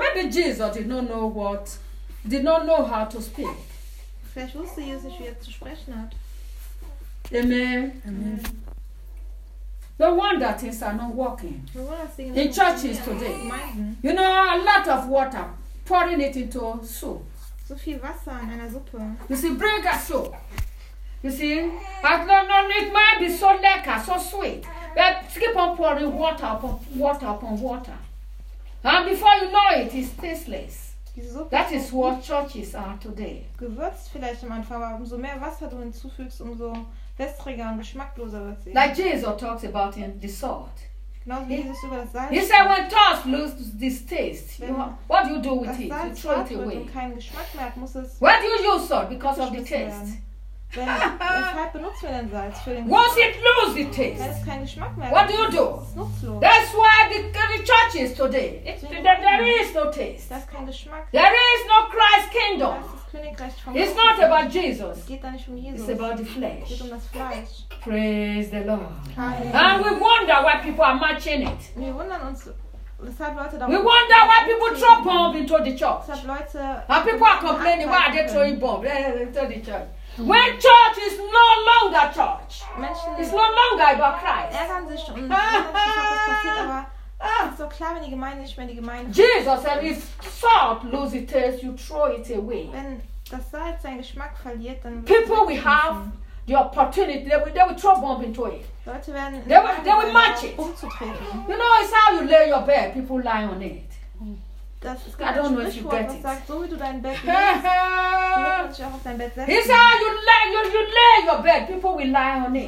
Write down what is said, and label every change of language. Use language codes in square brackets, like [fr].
[en] Maybe Jesus did not know how to speak. [de] Vielleicht wusste Jesus, wie er zu sprechen hat. [en] Amen. Amen. No wonder things are not working well, in churches today. [de] Gemeinden. [en] You know, a lot of water, pouring it into soup. [de] So viel Wasser in einer Suppe. [en] You see, bring a soup. You see, it might be so [de] lecker, [en] so sweet, but keep on pouring water upon water. And before you know it, it's tasteless. That is what churches are today. [de] Gewürzt vielleicht am Anfang, aber umso mehr Wasser du hinzufügst, umso wässriger und geschmackloser wird sie. [en] Like Jesus talks about in the salt. [de] Genau wie Jesus über das Salz. [en] He said, when salt loses this taste, what do you do with it? You throw it away. [de] Und keinen Geschmack mehr hat, muss es. [en] Why do you use salt? Because of the taste. [de] Weshalb benutzen wir denn Salz für den Geschmack? [en] Once it loses the taste. [de] Wenn es keinen Geschmack mehr hat. [en] What do you do? [de] Nutzlos. [en] That's why the churches today. There is no taste. [de] Das ist kein Geschmack. [en] There is no Christ kingdom. It's not about Jesus. [de] Es geht da nicht um Jesus. [en] It's about the flesh. [de] Es geht um das Fleisch. [en] Praise the Lord. [de] Halleluja. [en] And we wonder why people are matching it. [de] Wir wundern uns, weshalb Leute da. [en] We wonder why people throw bombs into the church. [de] Weshalb Leute. [en] And people are complaining, why are they throwing bombs into the church? When church is no longer church, [de] Menschen, [en] it's no longer about Christ. [de] Ärgern sich und es ist so klar, wenn die Gemeinde nicht mehr die Gemeinde ist. [en] Jesus said, if salt loses its taste, you throw it away. [de] Wenn das Salz seinen Geschmack verliert, dann [en] people will have the opportunity, they will throw bomb into it. [de] Leute werden [en] they will match it. [de] Umzutreten. [en] You know, it's how you lay your bed, people lie on it. [de] Das ist ein Sprichwort, was sagt, so wie du dein Bett legst, so wird man sich auch auf dein Bett setzen. [en] You lay your bed, people will lie on it.